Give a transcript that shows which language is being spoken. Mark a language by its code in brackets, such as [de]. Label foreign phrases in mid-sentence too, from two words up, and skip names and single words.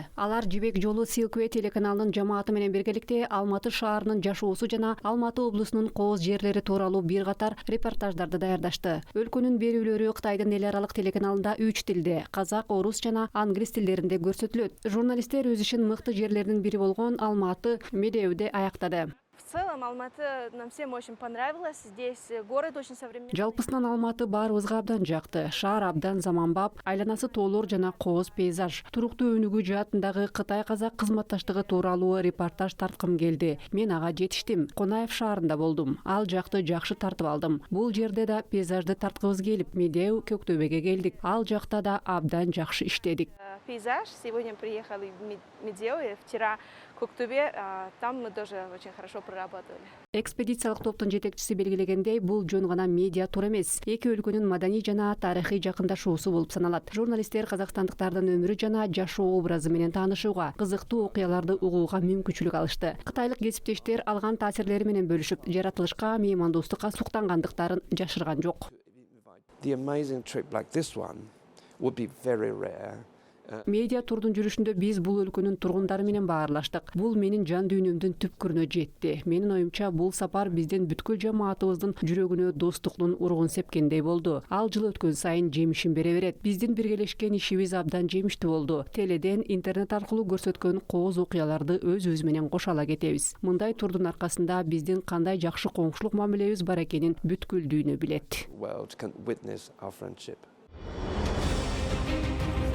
[ky] Алар Жибек жолу Silkway телеканалынын жамааты менен биргеликте Алматы шаарынын жашоосу жана Алматы облусунун кооз жерлери тууралуу бир катар репортаждарды даярдашты. Өлкөнүн берүүлөрү Кытайдын эл аралык телеканалында 3 тилде — казак, орус жана англис тилдеринде көрсөтүлөт. Журналисттер өз ишин мыкты жерлеринин бири болгон Алматы Медеуде аяктады. [ru] В целом Алматы нам всем очень понравилось. Здесь город очень современный. [ky] Жалпысынан Алматы баарыбызга абдан жакты. Шаар абдан заманбап, айланасы тоолор жана кооз пейзаж. Туруктуу өнүгүү жаатындагы Кытай-казак кызматташтыгы тууралуу репортаж тарткым келди. Мен ага жетиштим. Конаев шаарында болдум. Ал жакты жакшы тартып алдым. Бул жерде да пейзажды тарткыбыз келип, Медеу Көктөбөгө келдик. Ал жакта да абдан жакшы иштедик. Пейзаж. [ru] Сегодня приехали в Медеу, и вчера в Коктебе. Там мы тоже очень хорошо проработали. [ky] Экспедициялык топтун жетекчиси белгилегендей, бул жөн гана медиа тур эмес. Эки өлкөнүн маданий жана тарыхый жакындашуусу болуп саналат. Журналисттер казакстандыктардын өмүрү жана жашоо образы менен таанышууга, кызыктуу окуяларды угууга мүмкүнчүлүк алышты. Кытайлык кесиптештер алган таасирлери менен бөлүшүп, жаратылышка, меймандостукка суктангандыктарын жашырган жок. [en] The amazing trip like this one would be very rare. [ky] Медиа турдун жүрүшүндө биз бул өлкөнүн тургундары менен баарлаштык. Бул менин жан дүйнөмдүн түпкүрүнө жетти. Менин оюмча бул сапар биздин бүткүл жамаатыбыздын жүрөгүнө достуктун уругун сепкендей болду. Ал жыл өткөн сайын жемишин бере берет. Биздин биргелешкен ишибиз абдан жемиштүү болду. Теледен, интернет аркылуу көрсөткөн кооз окуяларды өз менен кошо ала кетебиз. Мындай турдун аркасында биздин кандай жакшы коңшулук мамилебиз бар экенин бүткүл дүйнө билет. [en] World can witness our friendship.